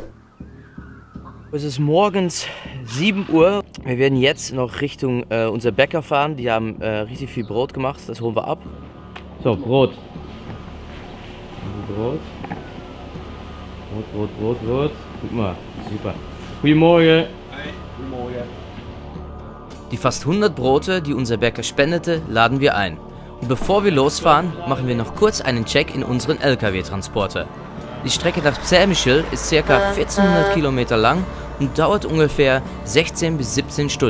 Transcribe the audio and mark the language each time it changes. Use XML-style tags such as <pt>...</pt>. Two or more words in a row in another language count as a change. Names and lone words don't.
<de>Es ist morgens 7 Uhr. Wir werden jetzt noch Richtung unser Bäcker fahren. Die haben richtig viel Brot gemacht. Das holen wir ab. So, Brot. Brot. Brot. Guck mal, super. Goedemorgen. Hi, goedemorgen. Die fast 100 Brote, die unser Bäcker spendete, laden wir ein. Und bevor wir losfahren, machen wir noch kurz einen Check in unseren LKW-Transporter. Die Strecke nach Przemyśl ist ca. 1400 Kilometer lang und dauert ungefähr 16 bis 17 Stunden.</de>